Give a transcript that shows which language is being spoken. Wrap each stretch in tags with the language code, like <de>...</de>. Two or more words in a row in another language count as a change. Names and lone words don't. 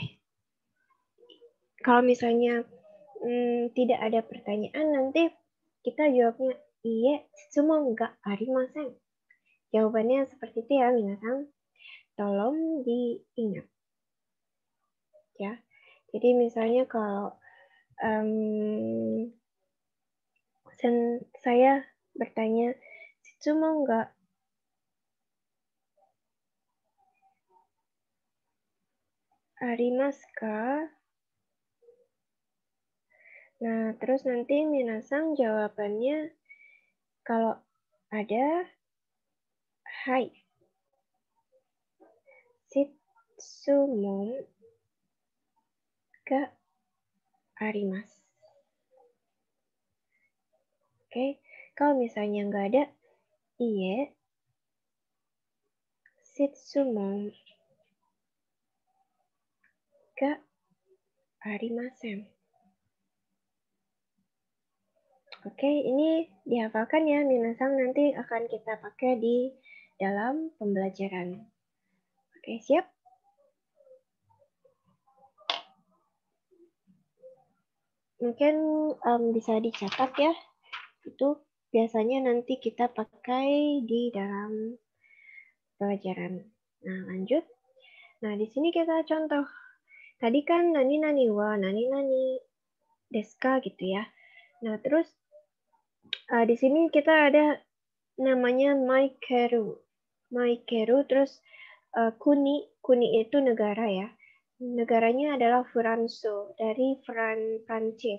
<id>Kalau misalnya tidak ada pertanyaan, nanti kita jawabnya</id> <ja>いいえ、すもうがありません.</ja> <id>Jawabannya seperti itu ya, minasan. Tolong diingat. Ya. Jadi misalnya kalau saya bertanya,</id> <ja>すもうがありますか?</ja> <id>Nah, terus nanti minasan jawabannya kalau ada, hai.</id> <ja>質問があります.</ja> <id>Oke, kalau misalnya nggak ada, iye.</id> <ja>質問がありません.</ja> <id>Oke, ini dihafalkan ya, minasan nanti akan kita pakai di dalam pembelajaran. Oke, siap? Mungkin bisa dicatat ya. Itu biasanya nanti kita pakai di dalam pelajaran. Nah, lanjut. Nah, di sini kita contoh. Tadi kan</id> <ja>何々は何々ですか</ja> <id>gitu ya. Nah, terus di sini kita ada namanya Maikeru. Maikeru, terus Kuni. Kuni itu negara ya. Negaranya adalah Furanso, dari Prancis.</id>